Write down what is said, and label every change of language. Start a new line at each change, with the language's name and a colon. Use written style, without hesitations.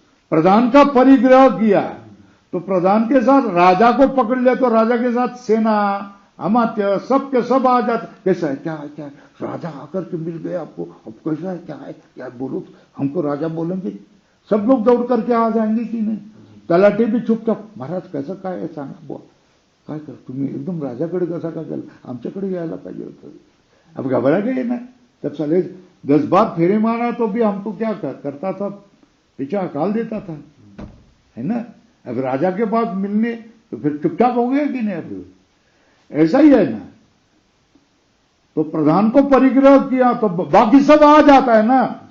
Hindi: प्रधान का परिग्रह किया तो प्रधान के साथ राजा को पकड़ लिया, तो राजा के साथ सेना अमात्य सब के सब आ जाते। कैसा है, क्या है, क्या है, राजा आकर के मिल गए आपको, अब कैसा है, क्या है, क्या बोलो, हमको राजा बोलेंगे, सब लोग दौड़ करके आ जाएंगे कि नहीं। तलाठी भी चुपचाप,
Marathi: महाराज कसं काय सांगा बुवा, काय कर तुम्ही एकदम राजाकडे कसा काय गेला, आमच्याकडे यायला पाहिजे होतं।
Hindi: अब घबरा गए ना, तब साले 10 बार फेरे मारा तो भी हमको क्या करता था, पीछे अकाल देता था, है ना। अब राजा के पास मिलने तो फिर चुपचाप हो गए कि नहीं, अब ऐसा ही है ना। तो प्रधान को परिग्रह किया तो बाकी सब आ जाता है ना।